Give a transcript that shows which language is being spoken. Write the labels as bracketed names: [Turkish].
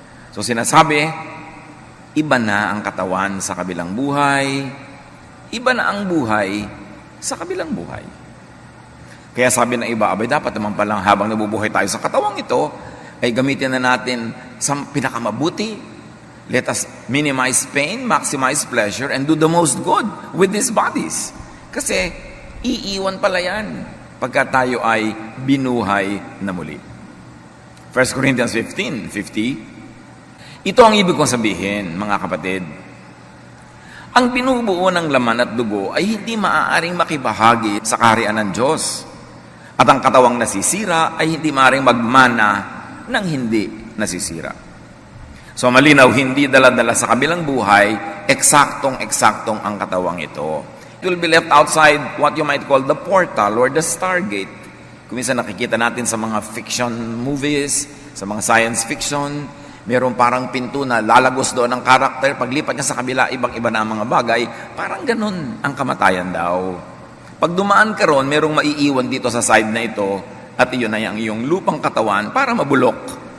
[Filipino] So sinasabi, iba na ang katawan sa kabilang buhay, iba na ang buhay sa kabilang buhay. Kaya sabi ng iba, abay dapat naman palang habang nabubuhay tayo sa katawang ito, ay gamitin na natin sa pinakamabuti. [English] Let us minimize pain, maximize pleasure, and do the most good with these bodies. [Filipino] Kasi, iiwan pala yan pagka tayo ay binuhay na muli. 1 Corinthians 15:50. Ito ang ibig kong sabihin, mga kapatid. Ang binubuo ng laman at dugo ay hindi maaaring makibahagi sa kaharian ng Diyos. At ang katawang nasisira ay hindi maaaring magmana ng hindi nasisira. So malinaw, hindi dala-dala sa kabilang buhay, eksaktong ang katawang ito. [English] It will be left outside what you might call the portal or the stargate. [Filipino] Kung minsan nakikita natin sa mga fiction movies, sa mga science fiction, meron parang pinto na lalagos doon ang karakter, paglipat niya sa kabila, ibang-iba na ang mga bagay, parang ganun ang kamatayan daw. Pag dumaan ka ron, merong maiiwan dito sa side na ito, at iyon ay ang iyong lupang katawan para mabulok.